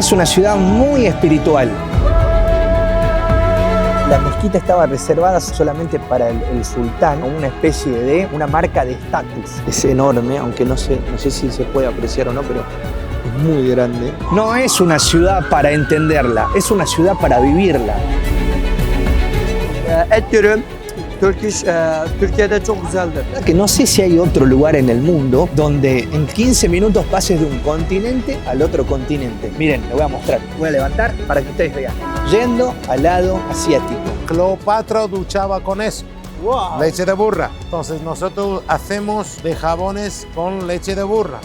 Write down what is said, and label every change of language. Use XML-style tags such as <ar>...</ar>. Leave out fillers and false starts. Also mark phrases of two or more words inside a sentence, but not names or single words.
<es>Es una ciudad muy espiritual. La mezquita estaba reservada solamente para el sultán, una especie de una marca de estatus. Es enorme, aunque no sé si se puede apreciar o no, pero es muy grande. No es una ciudad para entenderla, es una ciudad para vivirla.</es> <tr>Türkiye'de çok güzeldir.</tr> <es>Que no sé si hay otro lugar en el mundo donde en 15 minutos pases de un continente al otro continente. Miren, lo voy a mostrar. Voy a levantar para que ustedes vean. Yendo al lado asiático. Cleopatra duchaba con eso. Wow. Leche de burra. Entonces nosotros hacemos de jabones con leche de burra.</es>